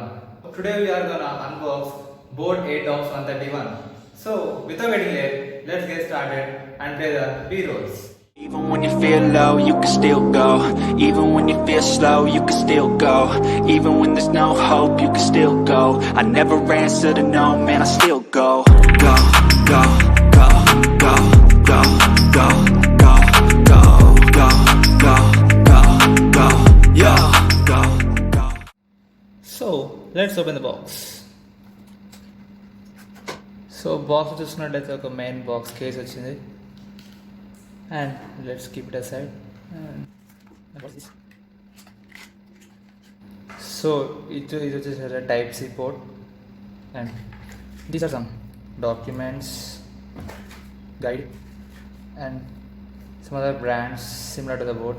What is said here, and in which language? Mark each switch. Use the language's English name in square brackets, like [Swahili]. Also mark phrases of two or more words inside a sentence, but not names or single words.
[English] Today we are gonna unbox board airdopes 131. So, without getting late, let's get started and play the B-rolls. Even when you feel low, you can still go. Even when you feel slow, you can still go. Even when there's no hope, you can still go. I never answer to no, man, I still go. Go, go, go, go, go, go, go, go, go, go, go, go, yo, go, go. So, let's open the box. So, box [Telugu] చూసుకున్నట్లయితే ఒక [English] main box case వచ్చింది. And let's keep it aside. And what's this? So it just has a type C port, and these are some documents, guide, and some other brands similar to the board.